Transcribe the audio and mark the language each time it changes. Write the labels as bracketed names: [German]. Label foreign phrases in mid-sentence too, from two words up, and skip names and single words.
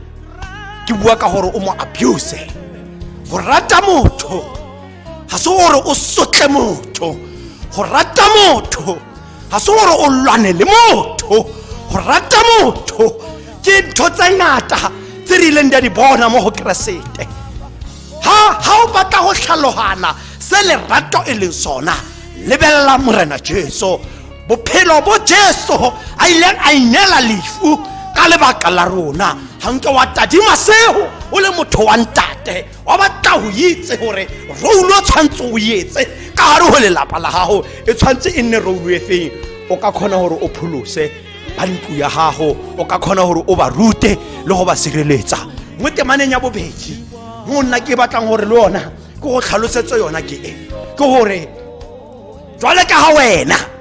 [Tswana] ke bua ka gore o mo abuse go rata motho ga se gore o sotle motho go rata motho ga se gore o lwane le motho go rata motho ke ntho tse ngata tse re ileng di a di bona mo go Keresete ha o batla go tlhalogana se lerato e leng sona lebelela morena Jesu bophelo bo Jesu a ileng a inela lefu ka lebaka la rona ha nke wa tadima seo o le motho wa ntate wa batla go itse gore roulo tshwantse o yetse ka gare go lelapa la gago e tshwantse e nne roulo e feng o ka kgona gore o pholose ba ntlo ya gago o ka kgona gore o ba rute le go ba sireletsa mo temaneng ya bobedi mo nna ke batlang gore le yona ke go tlhalosetse yona ke eng ke gore jwale ka ga wena